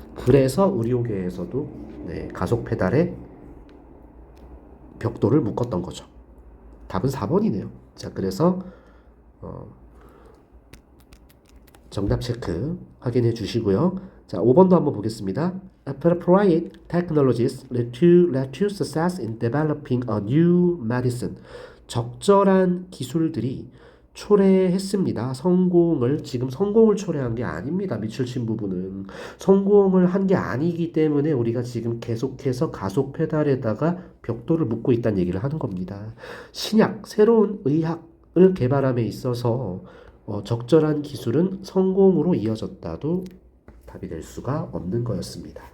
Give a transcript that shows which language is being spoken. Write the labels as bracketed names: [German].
[Korean] 그래서 의료계에서도 가속 페달에 벽돌을 묶었던 거죠. 답은 4번이네요. 자, 그래서 정답 체크 확인해 주시고요. 자, 5번도 한번 보겠습니다. [English] Appropriate technologies led to success in developing a new medicine. [Korean] 적절한 기술들이 초래했습니다. 지금 성공을 초래한 게 아닙니다. 밑줄 친 부분은. 성공을 한 게 아니기 때문에 우리가 지금 계속해서 가속 페달에다가 벽돌을 묶고 있다는 얘기를 하는 겁니다. 신약, 새로운 의학을 개발함에 있어서 적절한 기술은 성공으로 이어졌다도 답이 될 수가 없는 거였습니다.